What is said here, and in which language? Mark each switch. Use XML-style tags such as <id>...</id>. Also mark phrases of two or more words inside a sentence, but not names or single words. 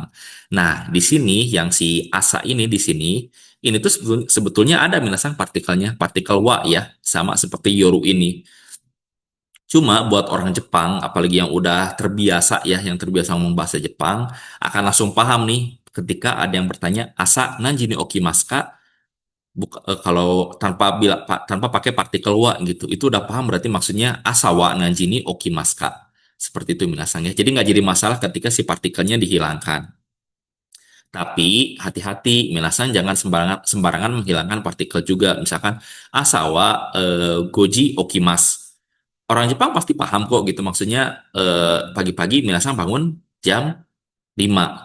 <id>Nah, di sini yang si asa ini tuh sebetulnya ada minasang partikelnya, partikel wa ya, sama seperti yoru ini. Cuma buat orang Jepang, apalagi yang udah terbiasa ya, yang terbiasa ngomong bahasa Jepang, akan langsung paham nih ketika ada yang bertanya</id> <ja>朝何時に起きますか?</ja> <id>Kalau tanpa pakai partikel wa gitu, itu udah paham berarti maksudnya</id> <ja>朝は何時に起きますか?</ja> <id>Seperti itu minasanya. Jadi nggak jadi masalah ketika si partikelnya dihilangkan. Tapi hati-hati, minasan jangan sembarangan sembarangan menghilangkan partikel juga.</id> <ja>Misalkan 朝は五時に起きます.</ja> <id>Orang Jepang pasti paham kok gitu. Maksudnya pagi-pagi minasan bangun jam 5.</id>